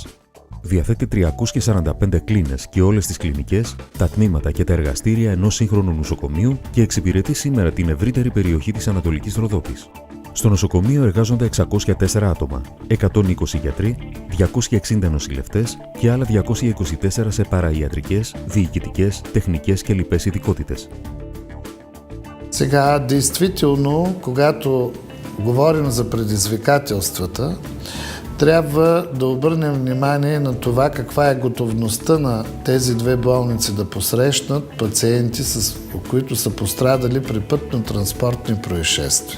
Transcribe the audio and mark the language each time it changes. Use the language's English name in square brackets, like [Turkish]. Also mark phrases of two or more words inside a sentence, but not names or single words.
[Greek] Διαθέτει 345 κλίνες και όλες τις κλινικές, τα τμήματα και τα εργαστήρια ενός σύγχρονου νοσοκομείου και εξυπηρετεί σήμερα την ευρύτερη περιοχή της Ανατολικής Ροδόπης. Στο νοσοκομείο εργάζονται 604 άτομα, 120 γιατροί, 260 νοσηλευτές και άλλα 224 σε παραϊατρικές, διοικητικές, τεχνικές και λοιπές ειδικότητες. [Bulgarian] Сега, действително, когато говорим за предизвикателствата, трябва да обърнем внимание на това каква е готовността на тези две болници да посрещнат пациенти, които са пострадали при пътно-транспортни происшествия.